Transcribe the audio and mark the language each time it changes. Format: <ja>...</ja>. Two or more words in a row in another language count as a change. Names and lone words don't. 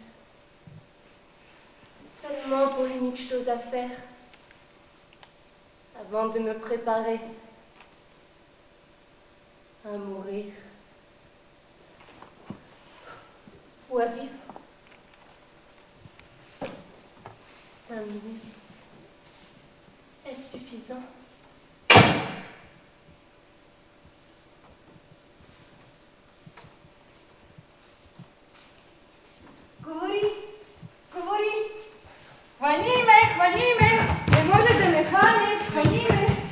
<fr>Seulement pour l'unique chose à faire, avant de me préparer à mourir ou à vivre. 5 minutes. Est-ce suffisant?</fr> <bg>Хвани ме! Не може да ме хванеш! Хвани ме!</bg>